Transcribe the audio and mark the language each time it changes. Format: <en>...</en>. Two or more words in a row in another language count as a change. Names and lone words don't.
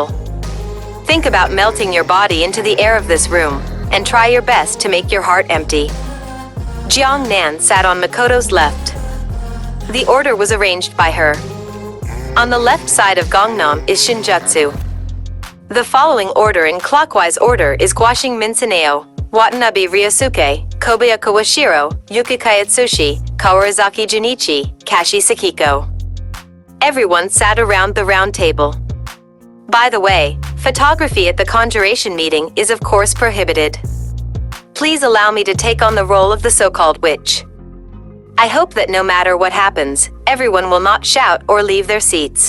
<en>Think about melting your body into the air of this room, and try your best to make your heart empty. Jiangnan sat on Mikoto's left. The order was arranged by her. On the left side of Gangnam is Shinjutsu. The following order in clockwise order is Guashing Minsaneo, Watanabe Ryosuke, Kobayashi Kawashiro, Yuki Kayatsushi, Kawarizaki Junichi, Kashi Sakiko. Everyone sat around the round table. By the way, photography at the conjuration meeting is of course prohibited. Please allow me to take on the role of the so-called witch. I hope that no matter what happens, everyone will not shout or leave their seats.</en>